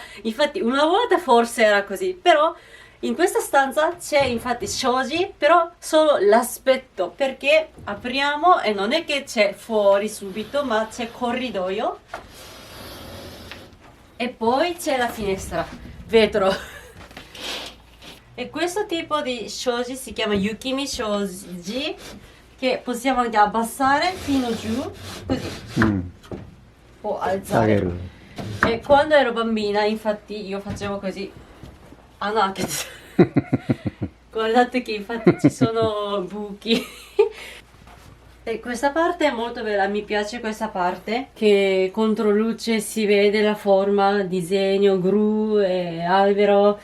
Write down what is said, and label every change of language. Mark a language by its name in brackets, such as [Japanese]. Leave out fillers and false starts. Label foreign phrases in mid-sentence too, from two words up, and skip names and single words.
[Italian] Infatti una volta forse era così, però in questa stanza c'è infatti shoji, però solo l'aspetto, perché apriamo e non è che c'è fuori subito, ma c'è corridoio. E poi c'è la finestra, vetro. E questo tipo di shoji si chiama Yukimi Shoji, che possiamo anche abbassare fino giù, così, [Japanese] うん。 [Italian] o [Japanese] 下げ [Italian] alzare. [Japanese] る。 [Italian] E quando ero bambina, infatti, io facevo così. Ah no, che... Guardate che infatti ci sono buchi. E questa parte è molto bella, mi piace questa parte, che contro luce si vede la forma, disegno, gru e albero.